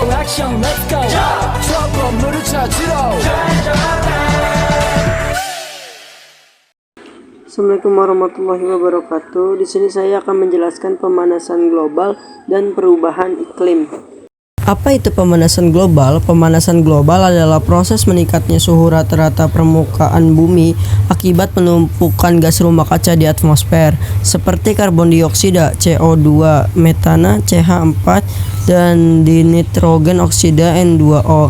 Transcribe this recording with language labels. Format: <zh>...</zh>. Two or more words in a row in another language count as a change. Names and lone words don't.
<ko>액션</ko> <en>let's go</en> <ko>저 건물을 찾으러</ko> <ar>السلام عليكم ورحمة الله وبركاته.</ar> <id>Di sini saya akan menjelaskan pemanasan global dan perubahan iklim. Apa itu pemanasan global? Pemanasan global adalah proses meningkatnya suhu rata-rata permukaan bumi akibat penumpukan gas rumah kaca di atmosfer seperti karbon dioksida CO2, metana CH4, dan dinitrogen oksida N2O.</id>